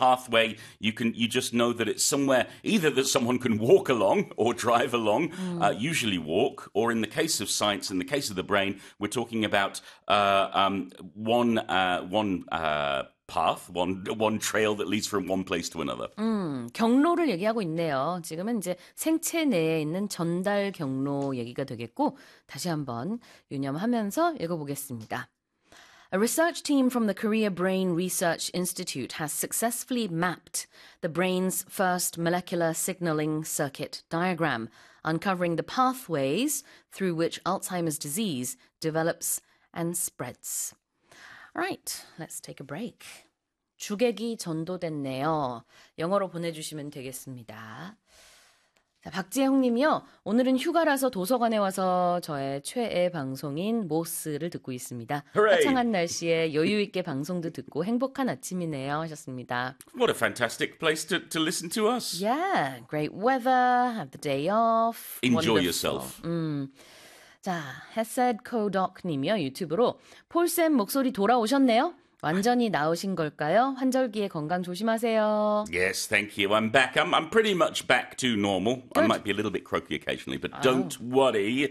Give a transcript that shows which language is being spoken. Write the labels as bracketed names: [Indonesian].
[English] pathway, you just know that it's somewhere either that someone can walk along or drive along, usually walk, or in the case of science, in the case of the brain, we're talking about path, one trail that leads from one place to another. [Korean] 경로를 얘기하고 있네요. 지금은 이제 생체 내에 있는 전달 경로 얘기가 되겠고 다시 한번 유념하면서 읽어보겠습니다. [English] A research team from the Korea Brain Research Institute has successfully mapped the brain's first molecular signaling circuit diagram, uncovering the pathways through which Alzheimer's disease develops and spreads. Right, let's take a break. [Korean] 주객이 전도됐네요. 영어로 보내주시면 되겠습니다. 자, 박지혜홍 님이요. 오늘은 휴가라서 도서관에 와서 저의 최애 방송인 모스를 듣고 있습니다. [English] Hooray! [Korean] 화창한 날씨에 여유 있게 방송도 듣고 행복한 아침이네요 하셨습니다. [English] What a fantastic place to listen to us. Yeah, great weather, have the day off. Enjoy Wonderful. yourself. [Korean] 자, 해셋코닥님이요. 유튜브로 폴쌤 목소리 돌아오셨네요. 완전히 나으신 걸까요? 환절기에 건강 조심하세요. [English] Yes, thank you. I'm back. I'm pretty much back to normal. Good. I might be a little bit croaky occasionally, but don't worry.